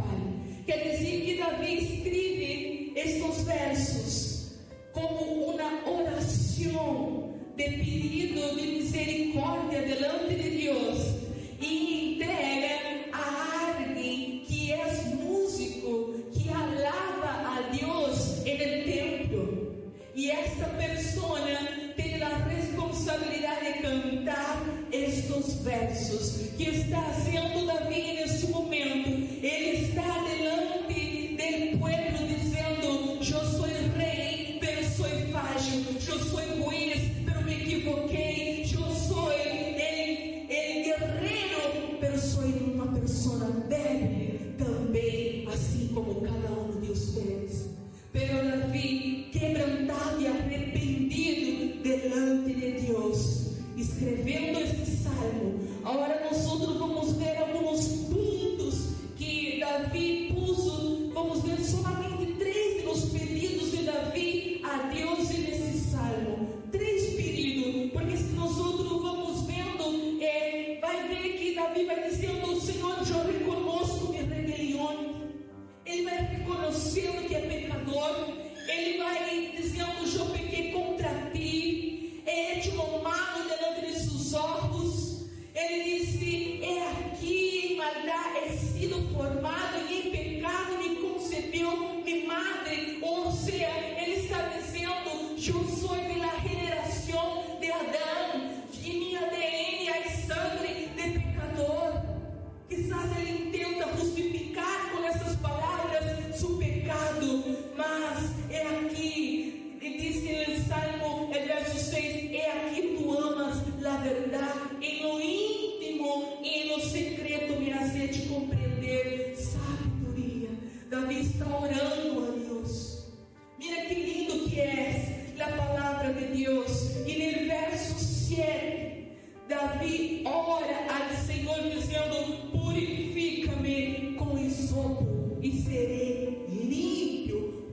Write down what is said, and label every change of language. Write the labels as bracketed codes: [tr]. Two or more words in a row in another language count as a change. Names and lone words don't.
[pt] Quer dizer que Davi escreve estes versos como uma oração de pedido de misericórdia delante de Deus e entrega a alguém que é músico, que [es] alaba a Deus en el templo. [pt] E esta persona tem a responsabilidade de cantar estes versos que está haciendo Davi neste momento. Ele está [es] delante del pueblo [pt] dizendo: eu sou rei, pero sou falho, eu sou juiz, pero me equivoquei, eu sou el guerreiro, pero sou uma pessoa débil também, assim como cada um de vocês. Pero Davi, quebrantado e arrependido delante de Deus, escrevendo este salmo. Agora nós vamos ver alguns pontos que Davi puso. Vamos ver solamente 3 dos pedidos de Davi a Deus nesse salmo. 3 pedidos, porque se nós vamos vendo, vai ver que Davi vai dizendo: Senhor, eu reconheço minha rebelião. Ele vai reconhecendo que é pecador. Ele vai dizendo: eu pequei contra ti, [es] he hecho lo malo delante [pt] de seus olhos. Ele disse: é aqui em maldade [es] he sido formado, [pt] e em pecado me concebeu minha madre. Ou seja, ele está dizendo: eu sou da geração de Adão, e minha ADN é sangue de pecador. Quizás ele tenta justificar com essas palavras seu pecado, mas é aqui, e diz no Salmo, verso 6, é aqui tu amas a verdade, em lo íntimo e em lo secreto [es] me haces [pt] de compreender sabedoria. Davi está orando a Deus. Mira que lindo que é a palavra de Deus. E no verso 7, Davi ora ao Senhor dizendo: purifica-me com hisopo e serei limpo.